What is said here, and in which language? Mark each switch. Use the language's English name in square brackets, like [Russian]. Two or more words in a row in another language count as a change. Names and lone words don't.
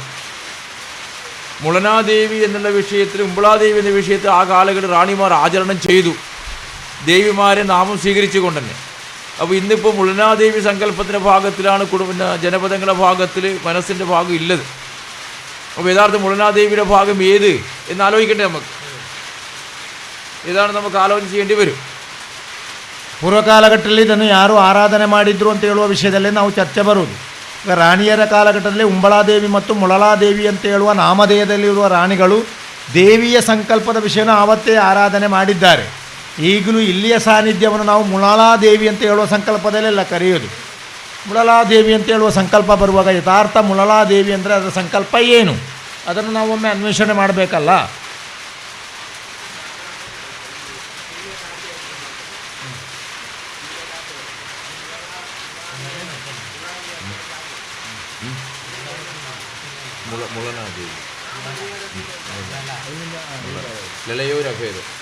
[Malayalam] മുളനാദേവി എന്നുള്ള വിഷയത്തിൽ, ഉമ്പളാദേവി എന്ന വിഷയത്തിൽ ആ കാലങ്ങളിൽ റാണിമാർ ആചരണം ചെയ്തു, ദേവിമാരെ നാമം സ്വീകരിച്ചുകൊണ്ട് തന്നെ. അപ്പോൾ ഇന്നിപ്പോൾ മുളനാദേവി സങ്കല്പത്തിൻ്റെ ഭാഗത്തിലാണ് ജനപദങ്ങളുടെ ഭാഗത്തിൽ മനസ്സിൻ്റെ ഭാഗം ഇല്ലത്. അപ്പോൾ യഥാർത്ഥ മുളനാദേവിയുടെ ഭാഗം ഏത് എന്ന് ആലോചിക്കണ്ടേ നമുക്ക്? ഇതാണ് നമുക്ക് ಆಲೋಚನೆ ചെയ്യേണ്ടി ವരും. [Kannada] ಪೂರ್ವಕಾಲಘಟ್ಟದಲ್ಲಿ ಇದನ್ನು ಯಾರು ಆರಾಧನೆ ಮಾಡಿದ್ರು ಅಂತ ಹೇಳುವ ವಿಷಯದಲ್ಲಿ ನಾವು ಚರ್ಚೆ ಬರುವುದು. ಈಗ ರಾಣಿಯರ ಕಾಲಘಟ್ಟದಲ್ಲಿ ಉಂಬಳಾದೇವಿ ಮತ್ತು ಮುಳಲಾದೇವಿ ಅಂತ ಹೇಳುವ ನಾಮಧೇಯದಲ್ಲಿರುವ ರಾಣಿಗಳು ದೇವಿಯ ಸಂಕಲ್ಪದ ವಿಷಯನ ಆವತ್ತೇ ಆರಾಧನೆ ಮಾಡಿದ್ದಾರೆ. ಈಗಲೂ ಇಲ್ಲಿಯ ಸಾನ್ನಿಧ್ಯವನ್ನು ನಾವು ಮುಳಲಾದೇವಿ ಅಂತ ಹೇಳುವ ಸಂಕಲ್ಪದಲ್ಲೆಲ್ಲ ಕರೆಯೋದು. ಮುಳಲಾದೇವಿ ಅಂತ ಹೇಳುವ ಸಂಕಲ್ಪ ಬರುವಾಗ ಯಥಾರ್ಥ ಮುಳಲಾದೇವಿ ಅಂದರೆ ಅದರ ಸಂಕಲ್ಪ ಏನು ಅದನ್ನು ನಾವು ಒಮ್ಮೆ ಅನ್ವೇಷಣೆ ಮಾಡಬೇಕಲ್ಲ. [Malayalam] മുളനാദേവി ലലയോരഭേദം.